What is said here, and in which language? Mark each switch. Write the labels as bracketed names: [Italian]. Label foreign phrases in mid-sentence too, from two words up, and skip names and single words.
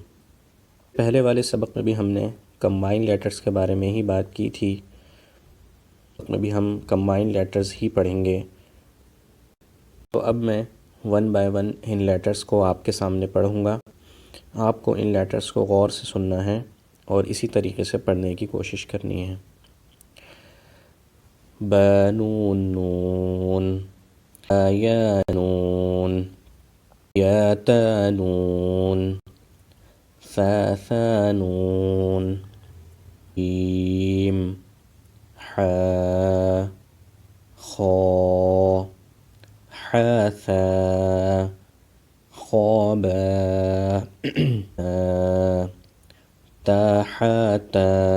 [Urdu] پہلے والے سبق میں بھی ہم نے [English] combine letters [Urdu] کے بارے میں ہی بات کی تھی، اس میں بھی ہم [English] combine letters [Urdu] ہی پڑھیں گے۔ تو اب میں [English] one by one [Urdu] ان لیٹرز کو آپ کے سامنے پڑھوں گا۔ آپ کو ان لیٹرز کو غور سے سننا ہے اور اسی طریقے سے پڑھنے کی کوشش کرنی ہے۔ ب نون نون، یا نون، یا تا نون، ثا نون، جیم، ح، خا، ثا، خا با، تا تا،